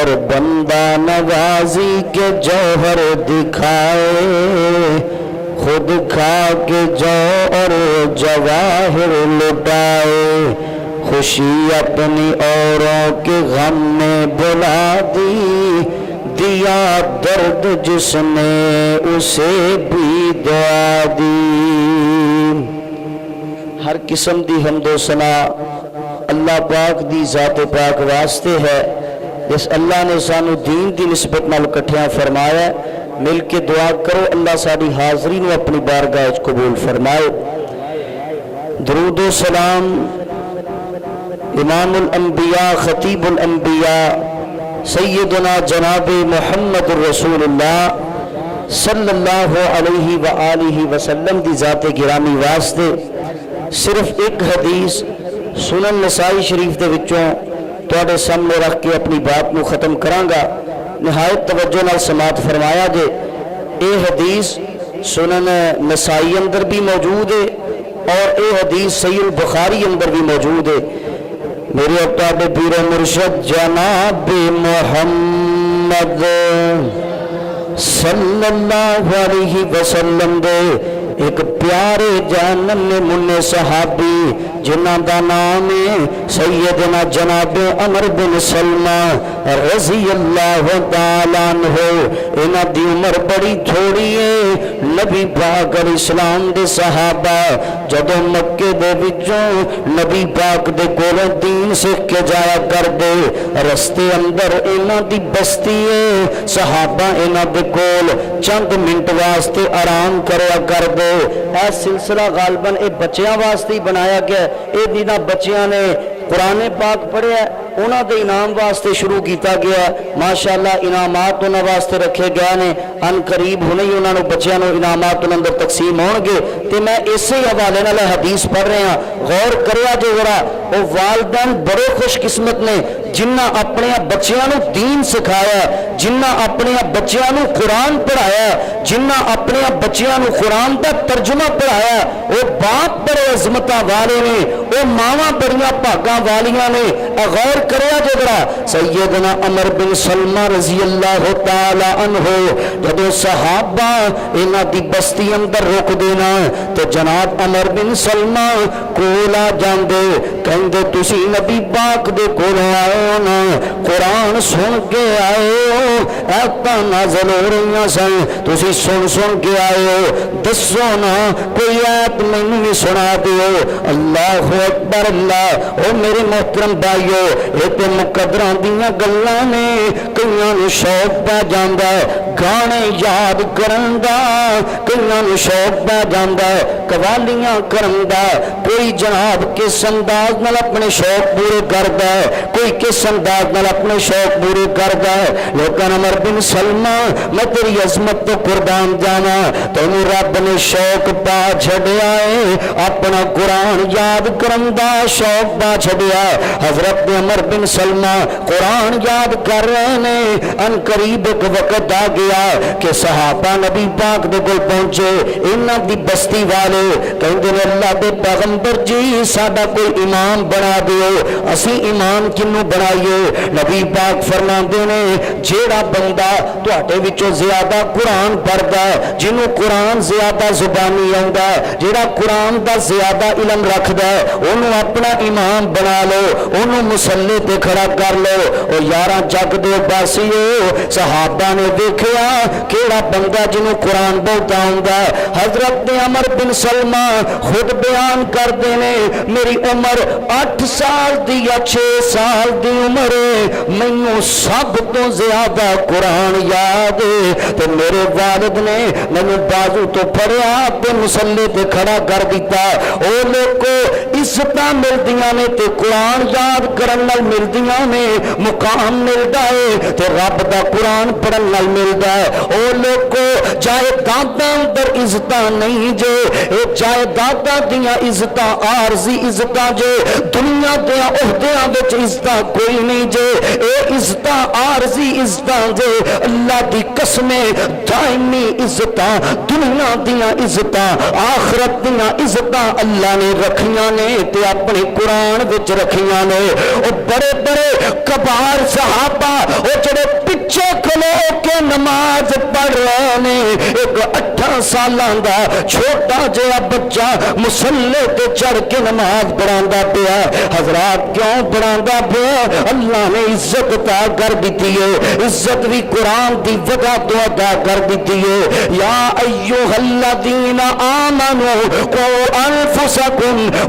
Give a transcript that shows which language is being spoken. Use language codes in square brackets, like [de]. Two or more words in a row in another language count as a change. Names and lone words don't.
[ur] بندہ نوازی کے جوہر دکھائے خود کھا کے جوہر جواہر لٹائے خوشی اپنی اوروں کے غم میں بلا دی دیا درد جس نے اسے بھی دعا دی۔ [pa] ہر قسم دی حمد و ثنا اللہ پاک دی ذات پاک واسطے ہے جس اللہ نے سانو دین دی نسبت نال کٹھیاں فرمایا ہے۔ مل کے دعا کرو اللہ ساری حاضری نو اپنی بارگاہ وچ قبول فرمائے۔ درود و سلام امام الانبیاء خطیب الانبیاء سیدنا جناب محمد الرسول اللہ [ar] صلی اللہ علیہ وآلہ وسلم [pa] دی ذات گرامی واسطے صرف ایک حدیث سنن نسائی شریف دے وچوں تواڈے سامنے رکھ کے اپنی بات نو ختم کرانگا۔ نہایت توجہ نال سماعت فرمایا جے۔ اے حدیث سنن نسائی اندر بھی موجود ہے اور اے حدیث صحیح البخاری اندر بھی موجود ہے۔ میرے اقتاب پیر مرشد جناب محمد [ar] صلی اللہ علیہ وسلم [pa] دے ایک پیارے جانن من صحابی جنہ دا نام ہے سیدنا جناب عمر بن سلمہ [ar] رضی اللہ تعالیٰ عنہ۔ [pa] انہ دی عمر بڑی تھوڑی ہے۔ نبی پاک [ar] علیہ السلام [pa] دے صحابہ جدو مکے دے وچوں نبی پاک دے کول دین سکھ کے جایا کر دے، رستے اندر انہ دی بستی ہے، صحابہ انہ دے کول چند منٹ واسطے آرام کریا کر دے۔ اے سلسلہ غالباً اے بچیاں واسطے ہی بنایا گیا، اے دینا بچیاں نے قرآن پاک پڑھے ہیں انہاں دے انعام واسطے شروع کیتا گیا۔ ماشاءاللہ انعامات انہاں واسطے رکھے گئے نے، ان قریب ہونے ہی انہاں نو بچیاں نو انعامات اندر تقسیم ہون گے۔ تے میں اسی حوالے نال حدیث پڑھ رہے ہیں، غور کریا جو ذرا۔ وہ والدین بڑے خوش قسمت نے جنہ اپنے بچیاں نو دین سکھایا، جنہ اپنے بچیاں نو قرآن پڑھایا، جنہ اپنے بچیاں نو قرآن دا ترجمہ پڑھایا۔ وہ باپ بڑے عظمتاں والے نے، وہ ماواں بڑیاں بھاگاں والیاں نے۔ غور کریا جو ذرا۔ سیدنا عمر بن سلمہ [ar] رضی اللہ تعالی عنہ [pa] جدو صحابہ انہاں دی بستی اندر رک دینا تو جناب عمر بن سلمہ کولا جاندے کہندے تسی نبی پاک دے کول آئے ہو نا، قرآن سن کے آئے ہو، ایتاں نازل ہو رہیاں سن تسی سن کے آئے ہو، دسو نا کوئی ایت مینوں بھی سنا دیو۔ [ar] اللہ اکبر اللہ۔ [pa] او میرے محترم بھائیو یہ تے مقدراں دیاں گلاں نے، کئیاں نوں شوق پہ جاندا ہے، گانے یاد کرن دا کئیاں نوں شوق پہ جاندا قوالیاں کرن دا کوئی جناب کس انداز نال اپنے شوق پورے کردا کوئی کس انداز نال اپنے شوق پورے کردا لیکن عمر بن سلمہ میں تیری عظمت تو قربان جاواں تینوں رب نے شوق پا چھڈیا ہے اپنا قرآن یاد کرن دا شوق پا چھڈیا حضرت عمر بن سلمہ قرآن یاد کر رہے نے ان قریب ایک وقت آ گیا کہ صحابہ نبی پاک دے کول پہنچے انہاں دی بستی والے کہندے نے اللہ دے پیغمبر جی ساڈا کوئی امام بنا دیو اسی امام کنوں بنائیے نبی پاک فرماندے نے جیڑا بندہ تواڈے وچوں زیادہ قرآن پڑھدا جنوں قرآن زیادہ زبانی آوندا جیڑا قرآن دا زیادہ علم رکھدا اونوں اپنا امام بنا لو اونوں مصلی تے کھڑا کر لو او یاراں جگ دے باسیو صحابہ نے دیکھیا کیڑا بندہ جنوں قرآن بہت آوندا حضرت عمر بن سلمہ خود بیان کردے نے میری عمر 8 سال دی یا 6 سال دی عمر مینوں سب تو زیادہ قرآن یاد تے میرے والد نے مینوں بازو تو پھڑیا تے مصلی تے کھڑا کر دیتا او لوکو عزتاں ملدیاں نے تے قرآن یاد کرن نال ملدیاں نے مقام ملدا ہے تے رب دا قرآن پڑھن نال ملدا ہے او لوکو جائیداداں اندر عزتاں نہیں جے اے جائیداداں دیاں عزتاں عارضی عزتاں جے دنیا دے عہدیاں وچ عزتاں کوئی نہیں جے اے عزتاں عارضی عزتاں جے اللہ دی قسم دائمی عزتاں دنیا دیاں عزتاں آخرت دیاں عزتاں اللہ نے رکھیاں نے تے اپنے قرآن وچ رکھیاں نے او بڑے بڑے کبار صحابہ او جڑے پیچھے کھلو کے نماز پڑھ رہے نے ایک 18 سالاں دا چھوٹا جہا بچہ مصلی تے چڑھ کے نماز پڑھاندا پیا حضرات کیوں پڑھاندا پیا اللہ نے عزت عطا کر دیتی ہے عزت بھی قرآن دی وجہ تو عطا کر دیتی ہے [ar] یا ایھا الذین آمنوا قوا انفسکم